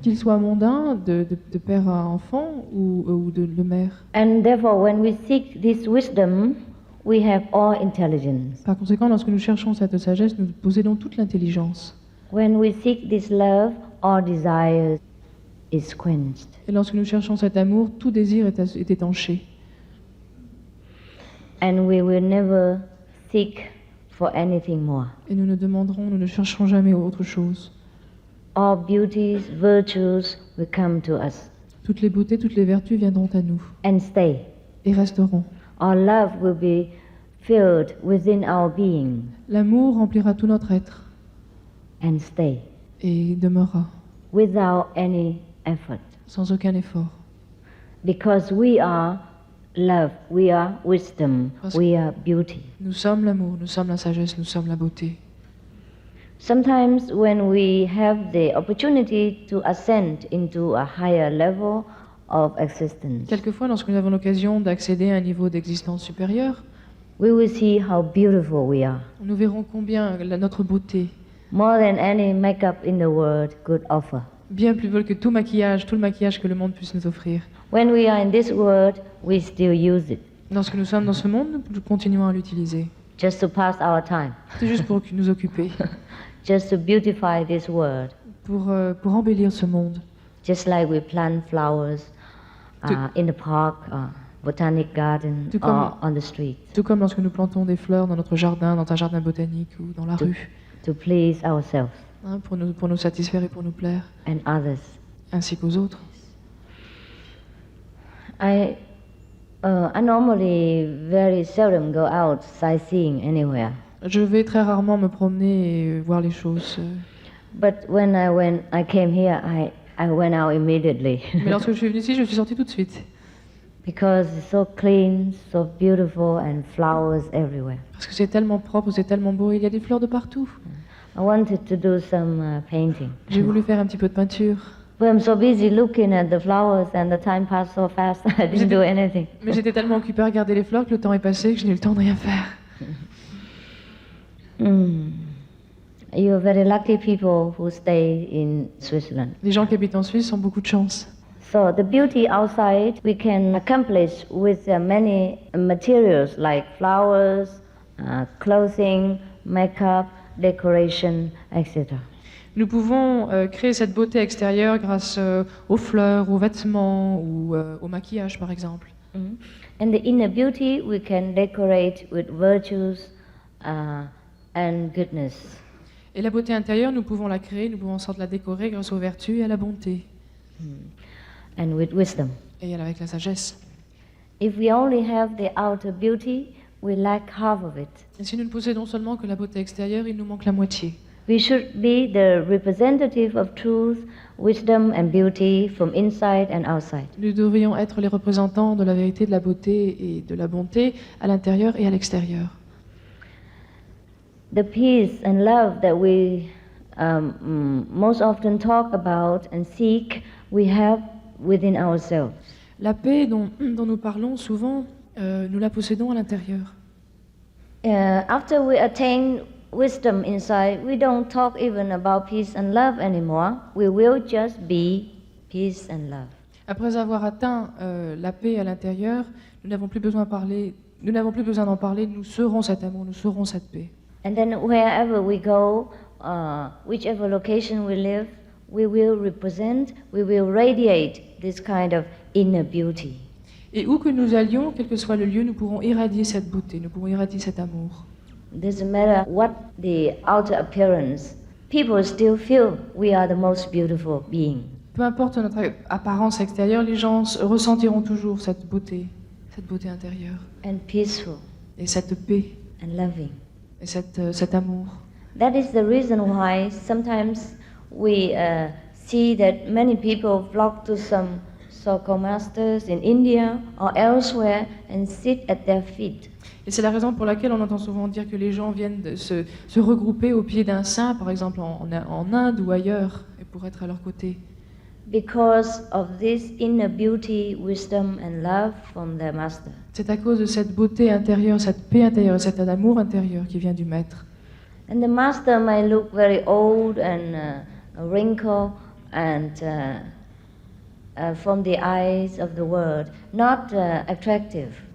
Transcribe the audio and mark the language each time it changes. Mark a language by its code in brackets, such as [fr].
[fr] Qu'il soit mondain, de père à enfant ou de mère. [en] And therefore, when we seek this wisdom, we have all intelligence. [fr] Par conséquent, lorsque nous cherchons cette sagesse, nous possédons toute l'intelligence. [en] When we seek this love, all desire is quenched. [fr] Et lorsque nous cherchons cet amour, tout désir est étanché. [en] And we will never seek for anything more. [fr] Et nous ne chercherons jamais autre chose. [en] All beauties, virtues will come to us. [fr] Toutes les beautés, toutes les vertus viendront à nous. [en] And stay. [fr] Et resteront. [en] Our love will be filled within our being. [fr] L'amour remplira tout notre être. [en] And stay. [fr] Et demeurera. [en] Without any effort. [fr] Sans aucun effort. [en] Because we are love, we are wisdom, we are beauty. [fr] Nous sommes l'amour, nous sommes la sagesse, nous sommes la beauté. [en] Sometimes when we have the opportunity to ascend into a higher level of existence, [fr] Quelquefois, lorsque nous avons l'occasion d'accéder à un niveau d'existence supérieur, [en] we will see how beautiful we are, [fr] nous verrons combien notre beauté, [en] more than any makeup in the world could offer. [fr] bien plus belle que tout le maquillage que le monde puisse nous offrir. [en] When we are in this world, we still use it, [fr] Lorsque nous sommes dans ce monde, nous continuons à l'utiliser. [en] just to pass our time, [fr] C'est juste pour nous occuper, [en] just to beautify this world, [fr] pour embellir ce monde. [en] just like we plant flowers in the park, botanic garden, [fr] Tout comme- [en] or on the street, [fr] Tout comme lorsque nous plantons des fleurs dans notre jardin, dans un jardin botanique ou dans la rue, [en] to please ourselves [fr] hein, pour nous satisfaire et pour nous plaire, [en] and others. [fr] ainsi qu'aux autres. [en] I normally very seldom go out sightseeing anywhere. [fr] Je vais très rarement me promener et voir les choses. [en] But when I came here, I went out immediately [fr] Mais lorsque je suis venue ici, je suis sortie tout de suite. [en] because it's so clean, so beautiful, and flowers everywhere. [fr] Parce que c'est tellement propre, c'est tellement beau, il y a des fleurs de partout. [en] I wanted to do some painting, [fr] J'ai voulu faire un petit peu de peinture. [en] but I'm so busy looking at the flowers, and the time passed so fast. I didn't do anything. [fr] Mais j'étais tellement occupée à regarder les fleurs que le temps est passé que je n'ai eu le temps de rien faire. [en] You're very lucky people who stay in Switzerland. [fr] Les gens qui habitent en Suisse ont beaucoup de chance. [en] So the beauty outside we can accomplish with many materials like flowers, clothing, makeup, decoration, etc. [fr] Nous pouvons créer cette beauté extérieure grâce aux fleurs, aux vêtements ou au maquillage, par exemple. [en] And the inner beauty we can decorate with virtues and goodness. [fr] Et la beauté intérieure, nous pouvons la créer, nous pouvons en sorte la décorer grâce aux vertus et à la bonté. [en] And with wisdom. [fr] Et avec la sagesse. [en] If we only have the outer beauty, we lack half of it. [fr] Et si nous ne possédons seulement que la beauté extérieure, il nous manque la moitié. [en] We should be the representative of truth, wisdom and beauty from inside and outside. [fr] Nous devrions être les représentants de la vérité, de la beauté et de la bonté à l'intérieur et à l'extérieur. [en] The peace and love that we most often talk about and seek, we have within ourselves. [fr] La paix dont nous parlons souvent, nous la possédons à l'intérieur. [en] After we attain wisdom inside, we don't talk even about peace and love anymore. We will just be peace and love. [fr] Après avoir atteint la paix à l'intérieur, nous n'avons plus besoin d'en parler, nous serons cet amour, nous serons cette paix. [en] And then wherever we go, whichever location we live, we will represent, we will radiate this kind of inner beauty. [fr] Et où que nous allions, quel que soit le lieu, nous pourrons irradier cette beauté, nous pourrons irradier cet amour. [en] Doesn't matter what the outer appearance, people still feel we are the most beautiful being. [fr] Peu importe notre apparence extérieure, les gens ressentiront toujours cette beauté intérieure. [en] And peaceful. [fr] Et cette paix. [en] And loving. [fr] Et cet amour. [en] That is the reason why sometimes we see that many people flock to some so-called masters in India or elsewhere and sit at their feet. [fr] Et c'est la raison pour laquelle on entend souvent dire que les gens viennent de se regrouper au pied d'un saint, par exemple en Inde ou ailleurs, et pour être à leur côté. [en] Because of this inner beauty, wisdom and love from their master. [fr] C'est à cause de cette beauté intérieure, cette paix intérieure, cet amour intérieur qui vient du maître. [en] And the master might look very old and wrinkled and from the eyes of the world, not attractive.